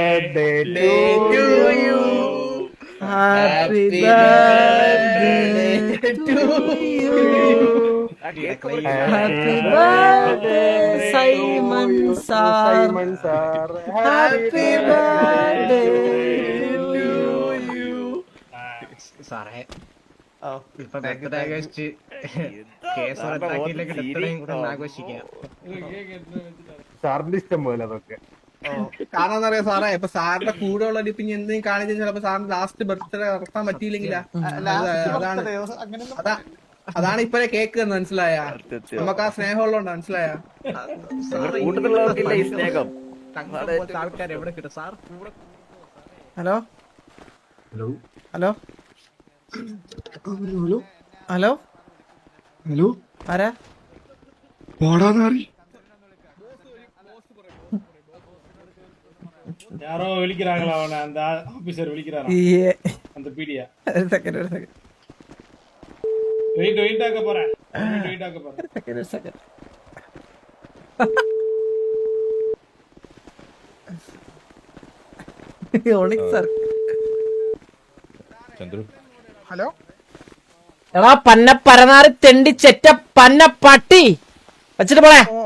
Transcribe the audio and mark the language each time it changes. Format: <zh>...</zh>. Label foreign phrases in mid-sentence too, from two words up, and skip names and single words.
<en>Happy birthday Happy birthday, Simon sir. Happy birthday to you.</en> <ml>സാറേ ഓ, ഇപ്പൊ</ml> <en>thank you, ബർത്ത്ഡേ thank you.</en> <ml>ആഘോഷിച്ച് കേസ് റദ്ദാക്കിയില്ലെങ്കിൽ ഇത്രയും കൂടെ ഒന്ന് ആഘോഷിക്കാം. സാറിന്റെ ഇഷ്ടം പോലെ അതൊക്കെ. കാരണം അറിയാം സാറേ, ഇപ്പൊ സാറിന്റെ കൂടെ ഉള്ള ഇപ്പൊ ഇനി എന്തെങ്കിലും കാണിച്ചാൽ ചിലപ്പോ സാറിന് ലാസ്റ്റ് ബർത്ത്ഡേ നടത്താൻ പറ്റിയില്ലെങ്കിലാ. അതാണ് ഇപ്പഴേ കേക്ക് എന്ന് മനസ്സിലായ. നമുക്ക് ആ സ്നേഹമുള്ളതുകൊണ്ട് മനസ്സിലായ. കൂട്ടത്തിലുള്ളവർക്കില്ല ഈ സ്നേഹം. ആൾക്കാർ എവിടെ കിട്ടും സാർ കൂടെ. ഹലോ ഹലോ ഹലോ ഹലോ ആരാ? പോടാന്നാറി</ml> <ta>யாரோ விழிக்கிறாங்களா அவனை அந்த ஆபீசர் விழிக்கிறாரா அந்த பீடியா</ta> <ml>ഒരു സെക്കൻഡ്</ml> <ta>வெயிட் ஆக்க போறேன் வெயிட் ஆக்க போறேன்</ta> <ml>ഒരു സെക്കൻഡ്. സാർ ചന്ദ്രു ഹലോ എടാ പന്ന പരനാറി തെണ്ടി ചെറ്റ പന്ന പട്ടി വെച്ചിട്ട് പോണേ.</ml>